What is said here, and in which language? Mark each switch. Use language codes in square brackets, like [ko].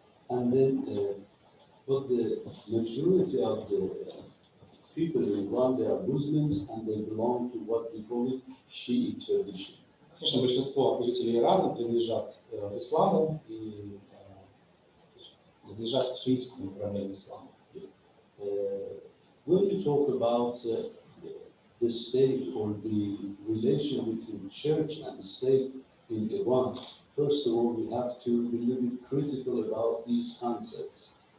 [en] And then, but the majority of the people in Iran, they are Muslims and they belong to what we call it Shiite tradition. [ru] Конечно, большинство жителей Ирана принадлежат исламу и принадлежат к шиитскому направлению ислама. [en] When we talk about the state or the relation between church and state in Iran, first of all, we have to be a little bit critical about these concepts.